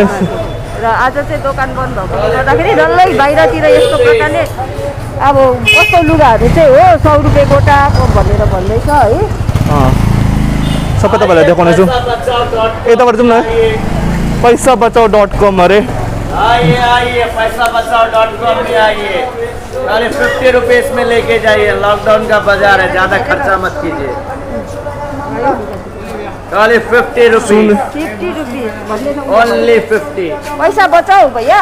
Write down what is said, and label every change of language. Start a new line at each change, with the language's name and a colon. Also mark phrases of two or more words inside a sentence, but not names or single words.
Nepali: र आज चाहिँ दोकान बन्द भएकोले गर्दाखेरि डल्लै बाहिरतिर यस्तो प्रकारले अब कस्तो लुगाहरू चाहिँ हो 100 रुपियाँ गोटा भनेर भन्दैछ है। सबै तपाईँलाई देखाउनेछु। यताबाट जाउँ न, पैसाबचाउ.com अरे।
Hindi: आइए आइए पैसाबचाओ.com में आइए, खाली 50 रुपीज में लेके जाइए। लॉकडाउन का बाजार है, ज्यादा खर्चा मत कीजिए, खाली 50 रुपीज, 50 रुपिस ओनली 50। पैसा बचाओ भैया,